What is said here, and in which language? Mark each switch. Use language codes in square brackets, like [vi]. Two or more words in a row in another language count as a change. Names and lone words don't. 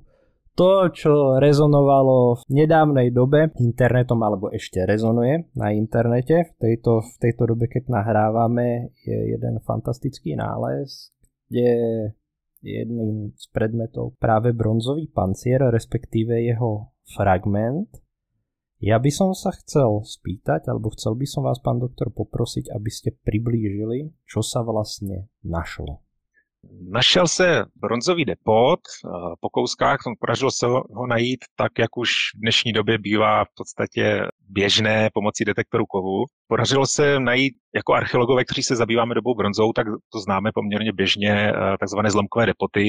[sk] To, čo rezonovalo v nedávnej dobe internetom, alebo ešte rezonuje na internete, v tejto dobe, keď nahrávame, je jeden fantastický nález, kde je jedným z predmetov práve bronzový pancier, respektíve jeho fragment. Ja by som sa chcel spýtať, alebo chcel by som vás, pán doktor, poprosiť, aby ste priblížili, čo sa vlastne našlo. [cs] Našel se bronzový depot, po kouskách podařilo se ho najít tak, jak už v dnešní době bývá v podstatě běžné pomocí detektoru kovu. Podařilo se najít jako archeologové, kteří se zabýváme dobou bronzou, tak to známe poměrně běžně, takzvané zlomkové depoty.